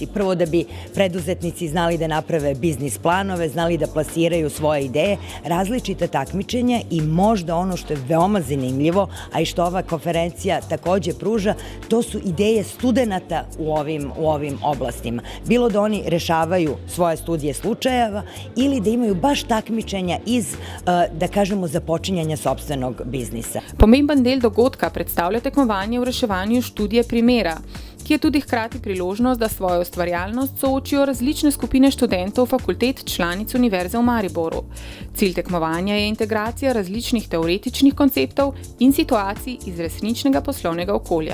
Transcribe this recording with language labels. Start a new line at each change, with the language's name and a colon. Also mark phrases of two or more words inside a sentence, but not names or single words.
Serbian: Prvo da bi preduzetnici znali da naprave biznis planove, znali da plasiraju svoje ideje, različita takmičenja i možda ono što je veoma zanimljivo, a i što ova konferencija takođe pruža, to su ideje studenata u ovim oblastima. Bilo da oni rešavaju svoje studije slučajeva ili da imaju baš takmičenja iz, da kažemo, započinjanja sopstvenog biznisa.
Slovenian: Pomemben del dogodka predstavlja tekmovanje v reševanju študije primera, ki je tudi hkrati priložnost, da svojo ustvarjalnost soočijo različne skupine študentov fakultet članic Univerze v Mariboru. Cilj tekmovanja je integracija različnih teoretičnih konceptov in situacij iz resničnega poslovnega okolja.